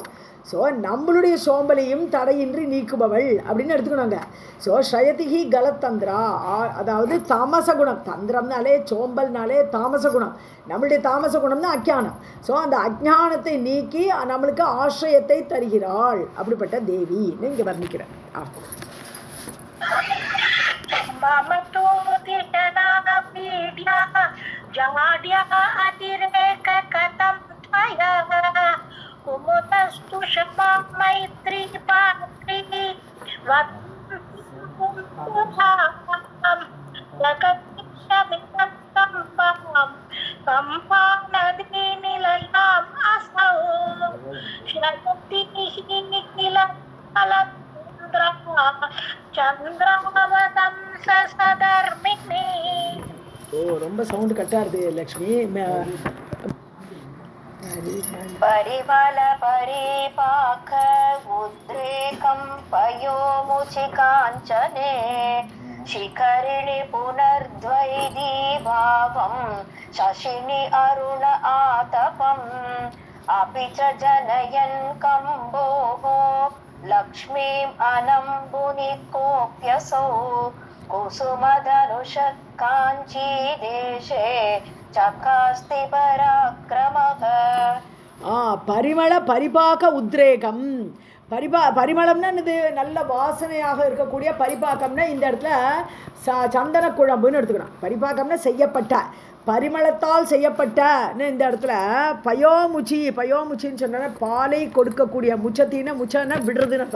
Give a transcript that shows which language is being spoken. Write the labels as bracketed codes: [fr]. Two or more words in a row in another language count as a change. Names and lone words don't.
[ta] ஸோ நம்மளுடைய சோம்பலையும் தடையின்றி நீக்குபவள் அப்படின்னு எடுத்துக்கணுங்க. ஸோ [sa] श्रयतिहि कलत्तन्द्रा, [ta] அதாவது தாமச குணம். தந்திரம்னாலே சோம்பல்னாலே தாமச குணம். நம்மளுடைய தாமச குணம் தான் அஜ்ஞானம். ஸோ அந்த அஜ்ஞானத்தை நீக்கி நம்மளுக்கு ஆசிரியத்தை தருகிறாள். அப்படிப்பட்ட தேவின்னு இங்கே வர்ணிக்கிறேன். [sa] ममतो दिशना पीड्या जाड्या अतिरेक कथं त्वया कुमुदस्तु क्षमा मैत्री पात्री कंपा नदी निलयाम् असौ शक्तिः किल [ta] ரொம்ப சவுண்ட் கட்டா இருக்கு லக்ஷ்மி. [sa] परिमल परिपाक उद्रेकं पयोमुचि काञ्चने शिखरिणि पुनर्द्वैधी भावं शशिनि अरुण आतपम् अपि च जनयन् कम्बोः लक्ष्मीम् अनम्बुनि कोऽप्यसौ कुसुमधनुष काञ्ची देशे चकास्ति पराक्रमः. परिमल परिपाक उद्रेकं, [ta] பரிமளம்னா இது நல்ல வாசனையாக இருக்கக்கூடிய பரிபாக்கம்னா இந்த இடத்துல சந்தன குழம்புன்னு எடுத்துக்கணும். பரிபாக்கம்னா செய்யப்பட்ட பரிமளத்தால் செய்யப்பட்டன்னு இந்த இடத்துல பயோமுச்சின்னு சொன்னா பாலை கொடுக்கக்கூடிய முச்சன்னா விடுறதுன்னு அர்த்தம்.